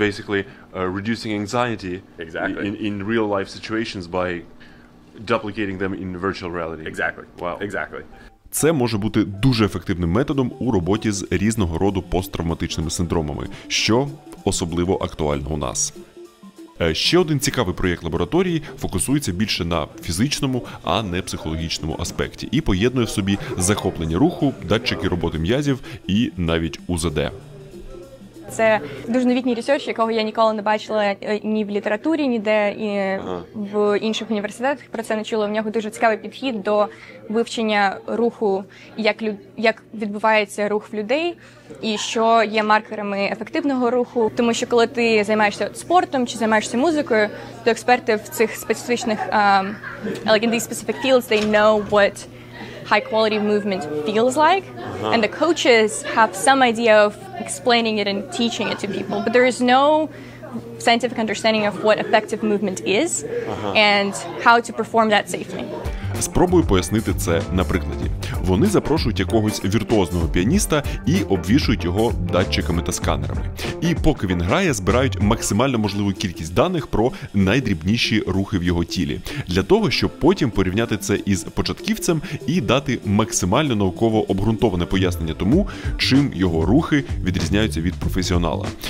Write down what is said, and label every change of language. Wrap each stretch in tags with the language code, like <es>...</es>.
<en>Basically, reducing anxiety in real life situations by duplicating them in virtual reality. Exactly. Wow. Exactly.</en> <uk>Це може бути дуже ефективним методом у роботі з різного роду посттравматичними синдромами, що особливо актуально у нас. Ще один цікавий проєкт лабораторії фокусується більше на фізичному, а не психологічному аспекті і поєднує в собі захоплення руху, датчики роботи м'язів і навіть УЗД. Це дуже новітній ресерч, якого я ніколи не бачила ні в літературі, ніде, і в інших університетах про це не чула. В нього дуже цікавий підхід до вивчення руху, як відбувається рух в людей, і що є маркерами ефективного руху. Тому що коли ти займаєшся спортом чи займаєшся музикою, то експерти в цих специфічних,</uk> <en>like in these specific fields, they know what high quality movement feels like, and the coaches have some idea of explaining it and teaching it to people, but there is no scientific understanding of what effective movement is and how to perform that safely.</en> <uk>Спробую пояснити це на прикладі. Вони запрошують якогось віртуозного піаніста і обвішують його датчиками та сканерами. І поки він грає, збирають максимально можливу кількість даних про найдрібніші рухи в його тілі, для того, щоб потім порівняти це із початківцем і дати максимально науково обґрунтоване пояснення тому, чим його рухи відрізняються від професіонала.</uk>